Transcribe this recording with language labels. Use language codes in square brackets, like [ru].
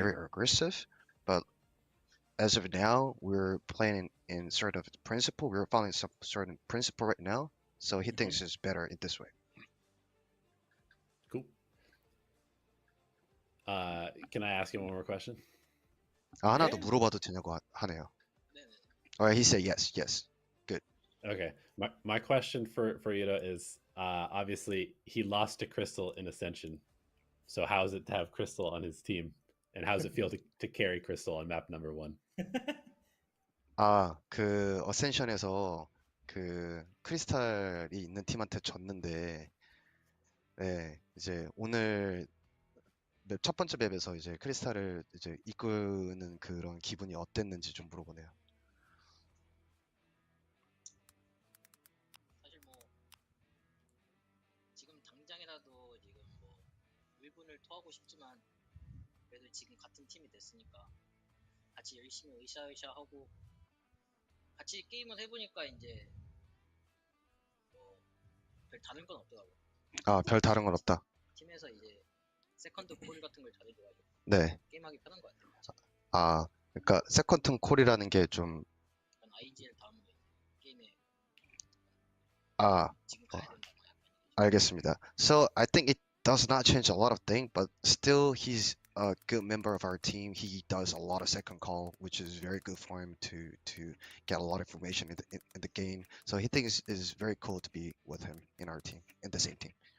[en] very aggressive. But as of now, we're playing in sort of principle. We're following some certain principle right now. So he thinks it's better in this way. Cool. Can I ask you one more question? [ko] 하나 더 물어봐도 되냐고 하네요. [en] Alright, he said yes, yes. Good. Okay. My question for Yudo is obviously he lost to Crystal in Ascension. So how is it to have Crystal on his team? And how does it feel to carry Crystal on map number 1? [ko] 그 어센션에서 그 크리스탈이 있는 팀한테 졌는데, 네, 이제 오늘 첫 번째 맵에서 이제 크리스탈을 이제 이끄는 그런 기분이 어땠는지 좀 물어보네요. 사실 뭐 지금 당장이라도 지금 뭐 1분을 토하고 싶지만 그래도 지금 같은 팀이 됐으니까 같이 열심히 으쌰으쌰하고 같이 게임을 해보니까 이제 뭐 별 다른 건 없더라고요. 별 다른 건 없다. 팀에서 이제 세컨드 콜 같은 걸 잘해줘가지고 네. 게임하기 편한 것 같아요. 그러니까 세컨드 콜이라는 게 좀 IGL 다음에 게임에 지금 가야 된다. 알겠습니다. [en] So I think it does not change a lot of things, but still he's a good member of our team. He does a lot of second call, which is very good for him to get a lot of information in the game. So he thinks it's very cool to be with him in our team, in the same team.